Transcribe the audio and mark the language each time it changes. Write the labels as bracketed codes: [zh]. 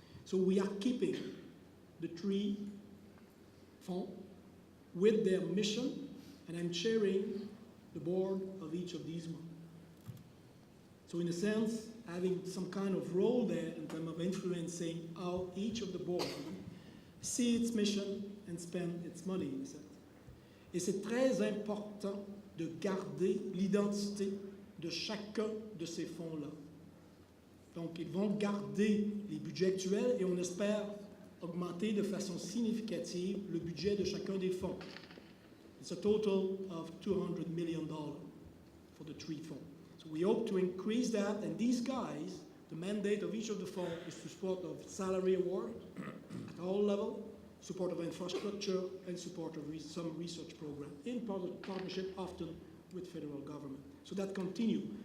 [en] So we are keeping the 3 fonds with their mission, and I'm chairing the board of each of these ones. So in a sense, having some kind of role there in terms of influencing how each of the boards see its mission and spend its money, in a sense. [fr] Et c'est très important de garder l'identité de chacun de ces fonds-là. Donc, ils vont garder les budgets actuels et on espère augmenter de façon significative le budget de chacun des fonds. [en] It's a total of $200 million for the 3 funds. So we hope to increase that, and these guys, the mandate of each of the funds is to support of salary award at all levels, support of infrastructure, and support of some research program, in partnership often with federal government. So that continue.